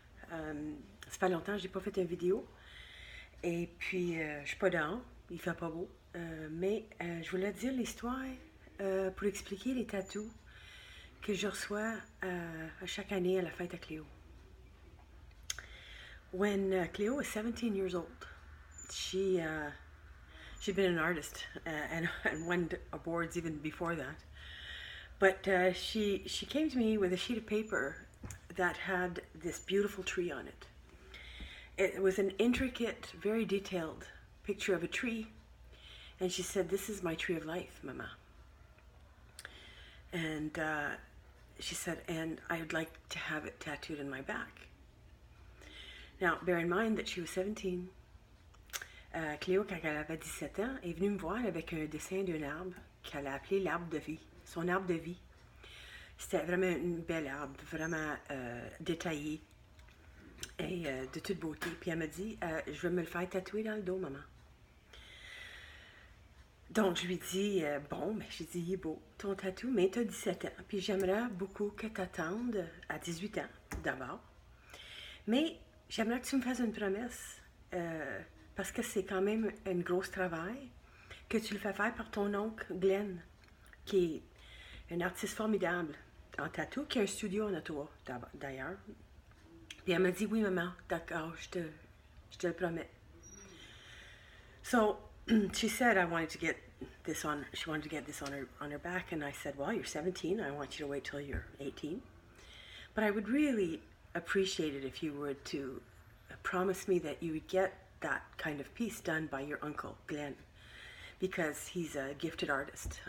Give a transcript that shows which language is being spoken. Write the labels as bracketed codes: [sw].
[fr] Ça fait longtemps que j'ai pas fait une vidéo, et puis je suis pas dehors, il fait pas beau, mais je voulais dire l'histoire pour expliquer les tattoos que je reçois à chaque année à la fête à Cléo. [en] When Cleo was 17 years old, she she'd been an artist and won awards even before that. But she came to me with a sheet of paper that had this beautiful tree on it. It was an intricate, very detailed picture of a tree, and she said, "This is my tree of life, Mama." And she said, "And I'd like to have it tattooed in my back." Now, bear in mind that she was 17. [fr] Cléo, quand elle avait 17 ans, est venue me voir avec un dessin d'un arbre qu'elle a appelé l'arbre de vie, son arbre de vie. C'était vraiment une belle arbre, vraiment détaillée et de toute beauté. Puis elle m'a dit, je vais me le faire tatouer dans le dos, maman. Donc je lui dis, bon, mais j'ai dit, il est beau ton tatou, mais tu as 17 ans. Puis j'aimerais beaucoup que tu attendes à 18 ans, d'abord. Mais j'aimerais que tu me fasses une promesse. Parce que c'est quand même un gros travail, que tu le fais faire par ton oncle Glenn, qui est un artiste formidable en tatou, qui a un studio en Ottawa, d'ailleurs. Puis elle m'a dit, oui maman, d'accord, je te le promets. [en] So she said I wanted to get this on, she wanted to get this on her back, and I said, well, you're 17, I want you to wait till you're 18. But I would really appreciate it if you were to promise me that you would get that kind of piece done by your uncle Glenn, because he's a gifted artist.